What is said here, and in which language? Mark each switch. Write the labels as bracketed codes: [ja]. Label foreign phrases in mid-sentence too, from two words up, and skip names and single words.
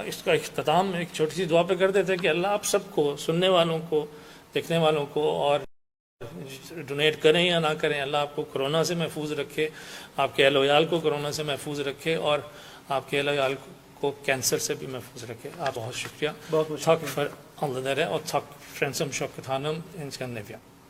[ur] اس کا اختتام ایک چھوٹی سی دعا پہ کر دیتے ہیں کہ اللہ آپ سب کو، سننے والوں کو، دیکھنے والوں کو، اور ڈونیٹ کریں یا نہ کریں، اللہ آپ کو کورونا سے محفوظ رکھے، آپ کے اہل و عیال کو کورونا سے محفوظ رکھے اور آپ کے اہل و عیال کو کینسر سے بھی محفوظ رکھے. آپ بہت شکریہ. बहुत [sv] Tack för alla där och tack Friends of Shaukat Khanum in Scandinavia.